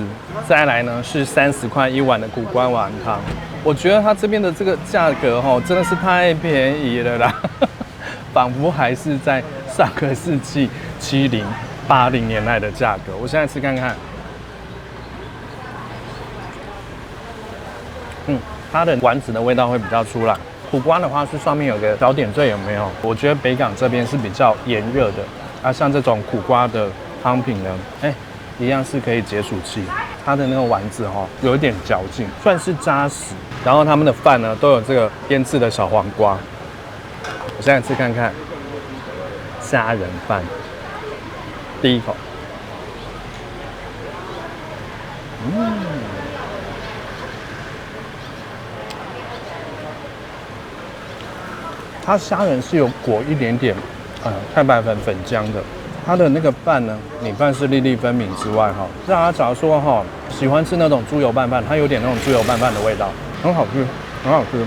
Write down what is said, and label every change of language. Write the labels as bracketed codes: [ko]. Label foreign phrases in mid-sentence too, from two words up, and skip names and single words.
[zh] 再來呢是30塊1碗的古關丸湯，我覺得它這邊的這個價格真的是太便宜了啦，仿佛還是在上個世紀70、80年代的價格。我現在吃看看，它的丸子的味道會比較出來。古關的話是上面有個小點綴，有沒有？我覺得北港這邊是比較炎熱的。像這種苦瓜的湯品呢，一樣是可以解暑氣。它的那個丸子有一點嚼勁，算是扎實。然後他們的飯呢都有這個醃制的小黄瓜。我現在吃看看蝦仁飯，第一口，它蝦仁是有裹一點點太白粉粉漿的，它的那個飯呢，米飯是粒粒分明之外大家假如說喜歡吃那種豬油拌飯，它有點那種豬油拌飯的味道，很好吃，很好吃。